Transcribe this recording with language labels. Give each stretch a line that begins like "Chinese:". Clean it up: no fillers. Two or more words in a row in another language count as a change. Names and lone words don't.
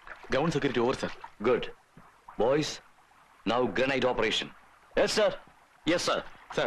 English: Ground security over, sir. Good. Boys, now grenade operation. Yes sir. Yes sir. Sir,